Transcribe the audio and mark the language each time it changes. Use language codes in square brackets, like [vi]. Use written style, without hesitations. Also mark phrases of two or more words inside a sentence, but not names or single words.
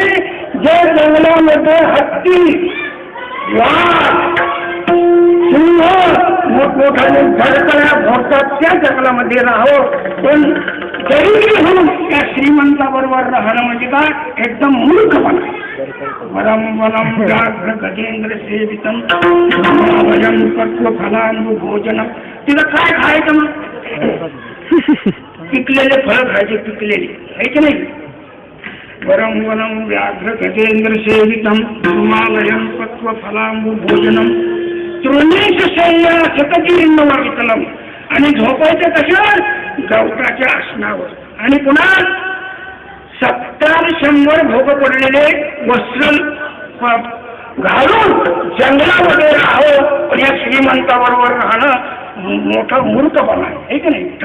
[mr] ज्या जंगलामध्ये हत्ती, वाघ, सिंह मोठमोठ्याने धडकड्या भोगतात त्या जंगलामध्ये राहावं. पण गरीबी होऊन त्या श्रीमंताबरोबर राहणं म्हणजे काय एकदम मूर्खपणा. [sa] वरम वरम व्याघ्र गजेंद्र सेवितम वयम पक्व फलांबु भोजनम. [mr] तिथं काय खायचं मग? पिकलेले फळं खायचे, पिकलेले आहे की नाही. [sa] वरम वरम व्याघ्र गजेंद्र सेवितम हिमालयम पक्व फलांबु भोजनम तृणेश शय्या शतजीर्ण वावितलम. [mr] आणि झोपायचं कशावर? गवताच्या आसनावर. आणि पुन्हा 70-100 भोग पडलेले वस्त्र घालून जंगलामध्ये राहावं. पण या श्रीमंताबरोबर राहणं मोठा मूर्खपणा आहे की नाही.